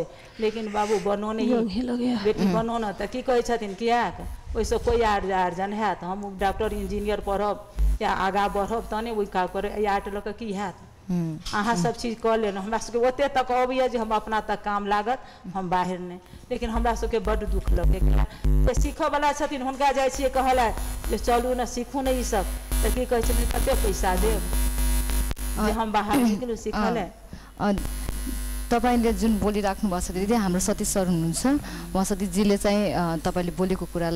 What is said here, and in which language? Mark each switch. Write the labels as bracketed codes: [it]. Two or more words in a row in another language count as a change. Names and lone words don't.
[mai] लेकिन बाबू बनो नहीं बेटी बनो न तऽ की कहै छथिन कियाक ओहिसँ कोई आर्जन हैत हम [en] doctor engineer [mai] पढ़ब या आगाँ बढ़ब तहने ओहि काज कर आर्ट लऽ कऽ की हैत अहाँ सब चीज कऽ लेलहुँ हमरा सबके ओते तक अबैया जे हम अपना तक काम लागत हम बाहर नहीं लेकिन हमरा सबके बड्ड दुख लगे जे सीखऽ वाला छथिन हुनका जाइ छियै कहला जे चलू ने सीखू ने ई सब तऽ की कहै छथिन कते पैसा देब जे हम बाहर निकलू सीखले [ne] तपाईले जुन बोलिराख्नु भएको छ दिदी हाम्रो सतीश सर हुनुहुन्छ उहाँ सतीशजीले चाहिँ तपाईले बोलेको कुरालाई